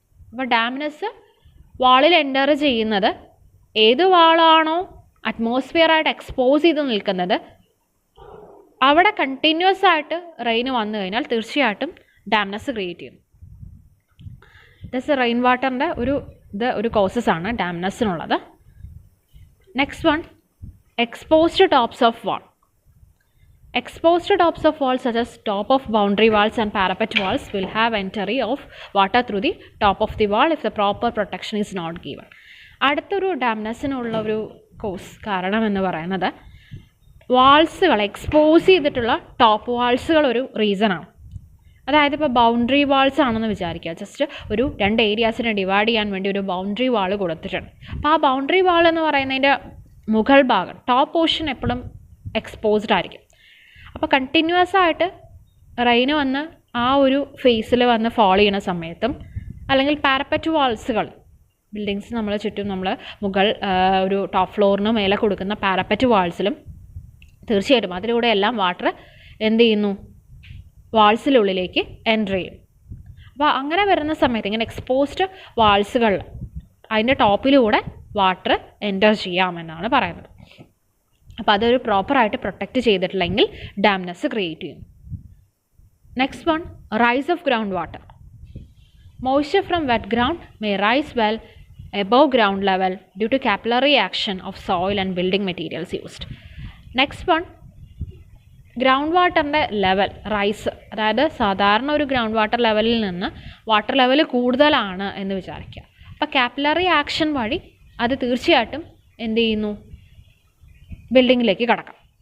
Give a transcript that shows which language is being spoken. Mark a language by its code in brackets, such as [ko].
[ml] അപ്പോൾ dampness വാളിൽ enter ചെയ്യുന്നത് ഏത് വാളാണോ അറ്റ്മോസ്ഫിയറായിട്ട് എക്സ്പോസ് ചെയ്ത് നിൽക്കുന്നത് അവിടെ കണ്ടിന്യൂസ് ആയിട്ട് റെയിൻ വന്നു കഴിഞ്ഞാൽ തീർച്ചയായിട്ടും ഡാംനെസ് ക്രിയേറ്റ് ചെയ്യും. ദസ് റെയിൻ വാട്ടറിൻ്റെ ഒരു കോസസ് ആണ് ഡാംനെസ്സിനുള്ളത്. [en] Next one, exposed tops of wall. Exposed tops of walls such as top of boundary walls and parapet walls will have entry of water through the top of the wall if the proper protection is not given. [ml] അടുത്തൊരു ഡാംനെസ്സിനുള്ള ഒരു കാരണം എന്ന് പറയുന്നത് വാൾസുകൾ expose ചെയ്തിട്ടുള്ള top വാൾസുകൾ ഒരു റീസണാണ്. അതായത് ഇപ്പോൾ boundary walls ആണെന്ന് വിചാരിക്കുക, ജസ്റ്റ് ഒരു 2 ഏരിയാസിനെ ഡിവൈഡ് ചെയ്യാൻ വേണ്ടി ഒരു ബൗണ്ടറി വാൾ കൊടുത്തിട്ടുണ്ട്. അപ്പോൾ ആ ബൗണ്ടറി വാൾ എന്ന് പറയുന്നതിൻ്റെ മുകൾ ഭാഗം ടോപ്പ് പോർഷൻ എപ്പോഴും എക്സ്പോസ്ഡ് ആയിരിക്കും. അപ്പോൾ കണ്ടിന്യൂസ് ആയിട്ട് റെയിന് വന്ന് ആ ഒരു ഫേസിൽ വന്ന് ഫോളോ ചെയ്യുന്ന സമയത്തും, അല്ലെങ്കിൽ പാരപ്പറ്റ് വാൾസുകൾ ബിൽഡിങ്സ് നമ്മൾ ചുറ്റും നമ്മൾ മുകൾ ഒരു ടോപ്പ് ഫ്ലോറിന് മേലെ കൊടുക്കുന്ന പാരപ്പറ്റ് വാൾസിലും തീർച്ചയായിട്ടും അതിലൂടെ എല്ലാം വാട്ടർ എന്ത് ചെയ്യുന്നു, വാൾസിനുള്ളിലേക്ക് എൻ്റർ ചെയ്യും. അപ്പോൾ അങ്ങനെ വരുന്ന സമയത്ത് ഇങ്ങനെ എക്സ്പോസ്ഡ് വാൾസുകൾ അതിൻ്റെ ടോപ്പിലൂടെ വാട്ടർ എൻ്റർ ചെയ്യാമെന്നാണ് പറയുന്നത്. അപ്പോൾ അതൊരു പ്രോപ്പറായിട്ട് പ്രൊട്ടക്റ്റ് ചെയ്തിട്ടില്ലെങ്കിൽ ഡാംനെസ് ക്രിയേറ്റ് ചെയ്യും. Next one, rise of ground water. [en] Moisture from wet ground may rise well above ground level due to capillary action of soil and building materials used. [ml] Next one, ground വാട്ടറിൻ്റെ level rice, അതായത് സാധാരണ ഒരു ground water ലെവലിൽ നിന്ന് water level കൂടുതലാണ് എന്ന് വിചാരിക്കുക. അപ്പോൾ കാപ്പിലറി ആക്ഷൻ വഴി അത് തീർച്ചയായിട്ടും എന്ത് ചെയ്യുന്നു, ബിൽഡിങ്ങിലേക്ക് കടക്കാം.